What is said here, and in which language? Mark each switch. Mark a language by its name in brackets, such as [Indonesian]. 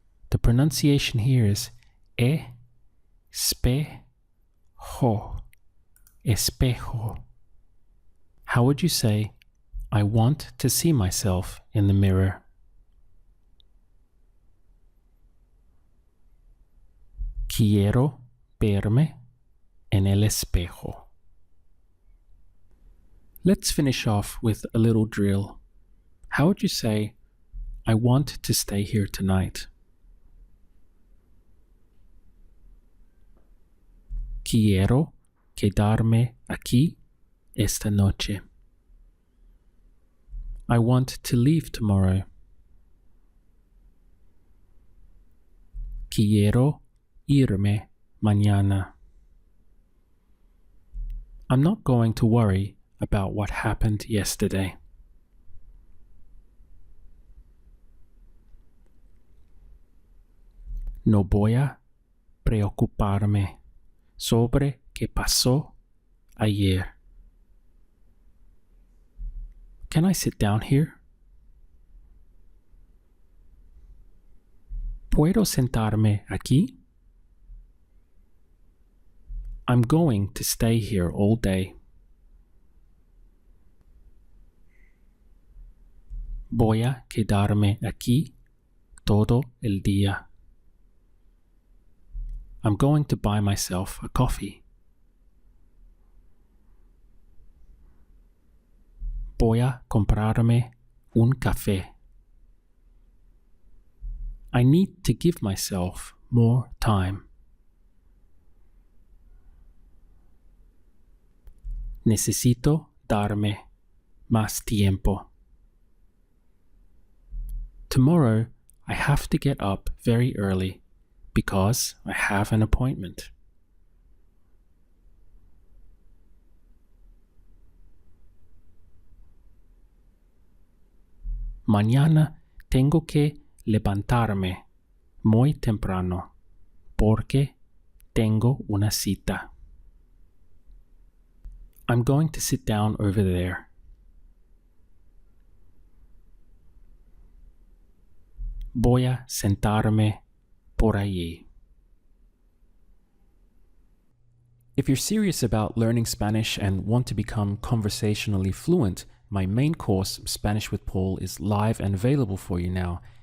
[English] The pronunciation here is espejo. [Spanish] Espejo. [English] How would you say, I want to see myself in the mirror? [Spanish] Quiero verme en el espejo. [English] Let's finish off with a little drill. How would you say, I want to stay here tonight? [Spanish] Quiero quedarme aquí esta noche. [English] I want to leave tomorrow. [Spanish] Quiero irme mañana. [English] I'm not going to worry about what happened yesterday. [Spanish] No voy a preocuparme sobre qué pasó ayer. [English] Can I sit down here? [Spanish] ¿Puedo sentarme aquí? [English] I'm going to stay here all day. [Spanish] Voy a quedarme aquí todo el día. [English] I'm going to buy myself a coffee. [Spanish] Voy a comprarme un café. [English] I need to give myself more time. [Spanish] Necesito darme más tiempo. [English] Tomorrow, I have to get up very early because I have an appointment. [Spanish] Mañana tengo que levantarme muy temprano porque tengo una cita. [English] I'm going to sit down over there. [Spanish] Voy a sentarme por allí. [English] If you're serious about learning Spanish and want to become conversationally fluent, my main course, Spanish with Paul, is live and available for you now.